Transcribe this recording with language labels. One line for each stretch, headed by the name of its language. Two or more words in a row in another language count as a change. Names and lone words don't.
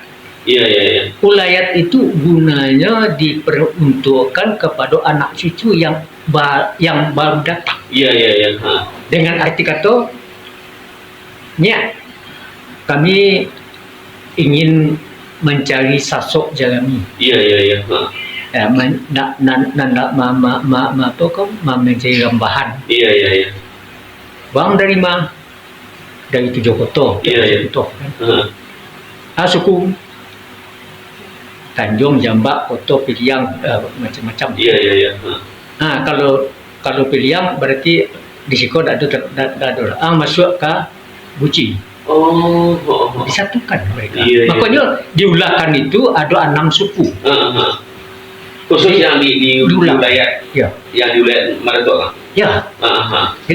Indonesian: Ulayat itu gunanya diperuntukkan kepada anak cucu yang baru datang. Dengan arti kata, kami ingin mencari sosok jalami. Mencari rambahan. Bang dari mana? Dari Tujokoto. Suku Tanjung, Jambak, Koto, Piliang, macam-macam. Kalau Piliang berarti di situ ada masuk ke Buci. Disatukan mereka. Makanya di Ulakan itu ada 6 suku. Khusus yang di wilayah, yang di wilayah Madatua. Jadi